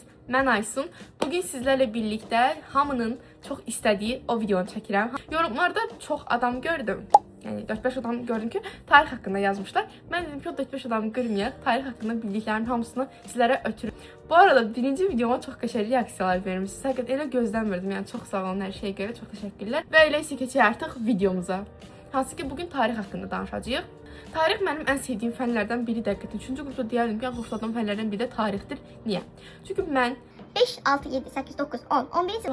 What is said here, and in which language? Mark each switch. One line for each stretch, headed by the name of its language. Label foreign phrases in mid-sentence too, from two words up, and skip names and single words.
Turkish: Ben Aysun. Bugün sizlerle birlikte hamının çok istediği o
Azerbaijani: videonu çəkirəm.
Turkish: Yorumlarda çok adam gördüm. Yani 4-5 adam gördüm ki tarih hakkında yazmışlar. Ben dedim ki o 4-5 adamı görməyək, tarih hakkında
Azerbaijani: bildiklərimin hamısını
Turkish: sizlere ötürüm.
Azerbaijani: Bu arada birinci videoma çok qəşəng reaksiyalar vermişsiniz. Həqiqət elə gözləmirdim. Yəni çok sağ olun hər şeyə görə. Çok təşəkkürlər. Və elə isə keçək artıq videomuza. Hansı ki bugün
Turkish: tarih hakkında
Azerbaijani: danışacağıq. Tarix mənim ən sevdiyim fənlərdən biri dəqiqətən. 3-cü qrupda deyərdim ki, ən xoşladığım fənlərdən biri də tarixdir. Niyə? Çünki mən 5, 6, 7, 8, 9, 10, 11.